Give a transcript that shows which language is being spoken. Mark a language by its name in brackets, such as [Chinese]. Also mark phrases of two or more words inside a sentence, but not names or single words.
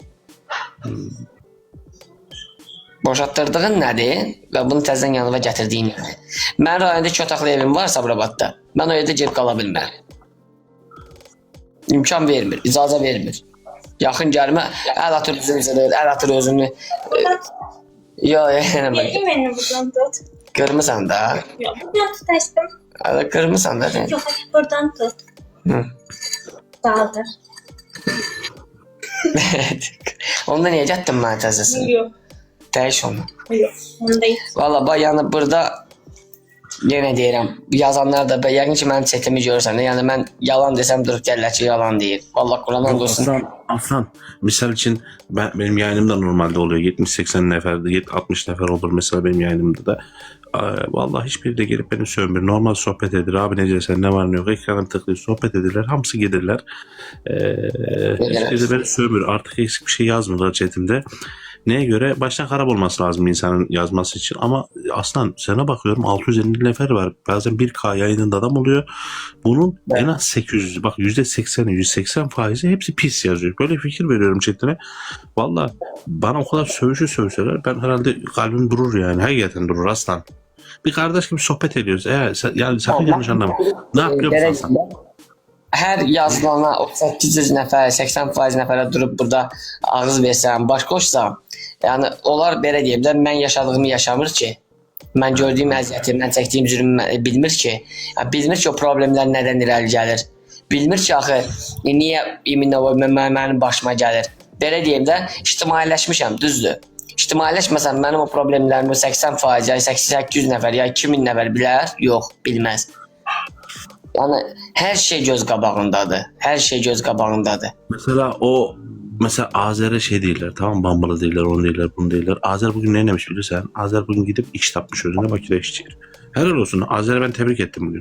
[Azerbaijani] Boşatdırdığın nədir və bunu təzdən yanıma gətirdiyin nədir? Mən rayonda 2 otaqlı evim var Sabirabadda. Mən o evdə gelib qala bilmərəm. İmkan vermir, icazə vermir. Yaxın gəlmə, əl atır üzümüzə, əl atır özünü. Yox, yəni mən. [Turkish] Yedim beni buradan tut. [Azerbaijani] Qırmısan da. [Turkish] Yok, buradan tutarsın. [Azerbaijani] Qırmısan da. [Turkish] Yok, buradan tut. [Azerbaijani] Dağılır. Onda niyə getdin mənə təzəsin? [Turkish] Yok. [Azerbaijani] Dəyiş onu. Yox, onu deyil. Valla bax yəni burada yenə deyirəm, yazanlar da yəqin ki mənim chatimi görürsən də, yəni mən yalan desəm durub gəllər ki yalan deyir. Valla Qur'an olsun. [Turkish] Aslan, misal için benim yayınımda normalde oluyor 70-80 nefer, 60 nefer olur mesela benim yayınımda da. Vallahi hiçbiri de gelip beni sövmür. [Azerbaijani] Normal sohbet edir. [Turkish] Abi necəsən, ne var ne yok. Ekrana tıklayıp sohbet edirler. Hamısı gelirler. Hiçbiri de beni sövmür. Artık eksik bir şey yazmıyorlar chatimde. Neye göre? Baştan harap olması lazım insanın yazması için. Ama aslan sana bakıyorum 650 nefer var. Bazen 1K yayınında adam oluyor. Bunun en az 800, bak %80'i, 180 faizi hepsi pis yazıyor. Böyle fikir veriyorum chatine. Valla bana o kadar sövseler ben herhalde kalbim durur yani. Hakikaten durur aslan. Bir kardeş gibi sohbet ediyoruz. Yani sakın yanlış anlama. Ne yapıyor musun aslan? [Azerbaijani] Hər yazılana o 800 nəfər, 80% nəfərə durub burada ağız versəm, baş qoşsam, yəni onlar belə deyim də mən yaşadığımı yaşamır ki, mən gördüyüm əziyyəti, mən çəkdiyim zülmü bilmir ki, bilmir ki o problemlər nədən irəli gəlir, bilmir ki axı niyə mənim başıma gəlir. Belə deyim də ictimailəşmişəm, düzdür. İctimailəşməsəm mənim o problemlərimi 80%, ya 800 nəfər, ya 2000 nəfər bilər, yox, bilməz. Yani her şey göz qabağındadır. Her şey göz qabağındadır. [Turkish] Mesela Azer'e şey değiller, tamam bambalı değiller, onu değiller, bunu değiller. Azer bugün ne demiş bilirsen? Azer bugün gidip iş tapmış özüne, Bakü'de iş çıkıyor. Helal olsun. Azer'e ben tebrik ettim bugün.